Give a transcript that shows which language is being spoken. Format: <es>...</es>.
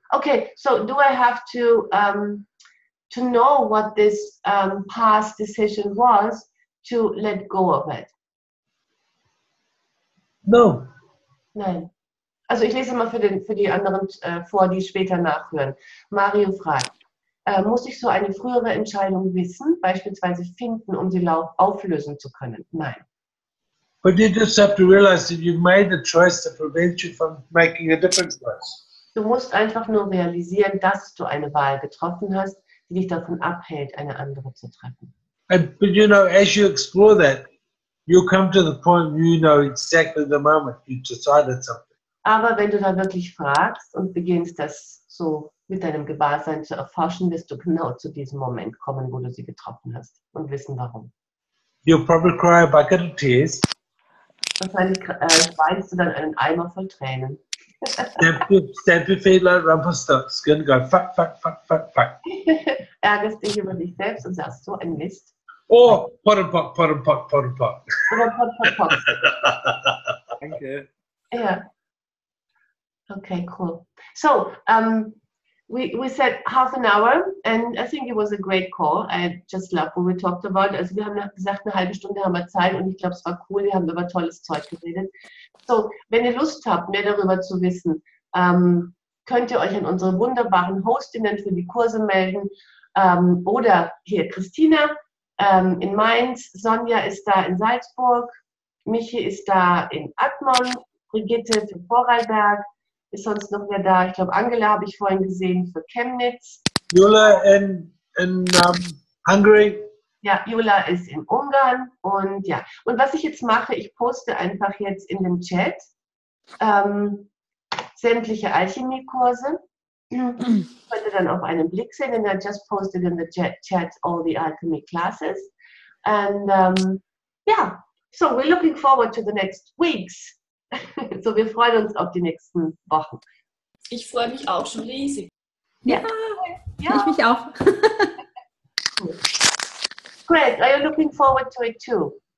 <en>Okay, so do I have to know what this past decision was to let go of it? No.</en> <de>Nein. Also ich lese mal für die anderen vor, die später nachhören. Mario fragt, muss ich so eine frühere Entscheidung wissen, beispielsweise finden, um sie auflösen zu können? Nein.</de> <en>But you just have to realize that you made a choice to prevent you from making a different choice.</en> <de>Du musst einfach nur realisieren, dass du eine Wahl getroffen hast, die dich davon abhält, eine andere zu treffen.</de> <en>But you know, as you explore that, you'll come to the point where you know exactly the moment you decided something.</en> <de>Aber wenn du da wirklich fragst und beginnst, das so mit deinem Gewahrsein zu erforschen, wirst du genau zu diesem Moment kommen, wo du sie getroffen hast und wissen, warum.</de> <en>You'll probably cry a bucket of tears.</en> <de>Wahrscheinlich weinst du dann einen Eimer voll Tränen.</de> <en>Stamp your feet like Rumpelstiltskin, go fuck, fuck, fuck, fuck, fuck.</en> <de>Ärgerst dich über dich selbst und sagst so ein Mist.</de> <en>Or pot and pot, pot and pot, pot and pot.</en> <de>Oder pot, pot, pot. Danke.</de> <en>Yeah. Okay, cool. So, we said half an hour, and I think it was a great call. I just love what we talked about.</en> <de>Also wir haben gesagt, eine halbe Stunde haben wir Zeit, und ich glaube, es war cool. Wir haben über tolles Zeug geredet. So, wenn ihr Lust habt, mehr darüber zu wissen, könnt ihr euch an unsere wunderbaren Hostinnen für die Kurse melden. Oder hier Christina in Mainz, Sonja ist da in Salzburg, Michi ist da in Admont, Brigitte für Vorarlberg. Ist sonst noch wer da? Ich glaube, Angela habe ich vorhin gesehen für Chemnitz.</de> <en>Jula in Hungary.</en> <de>Ja, Jula ist in Ungarn. Und ja, und was ich jetzt mache, ich poste einfach jetzt in den Chat sämtliche Alchemie-Kurse. Könnt ihr dann auf einen Blick sehen,</de> <en>and I just posted in the chat all the alchemy classes. And yeah, so we're looking forward to the next weeks.</en> <de>So, wir freuen uns auf die nächsten Wochen. Ich freue mich auch schon riesig. Ja, ich mich auch.</de> <en>Greg, are you looking forward to it too?</en>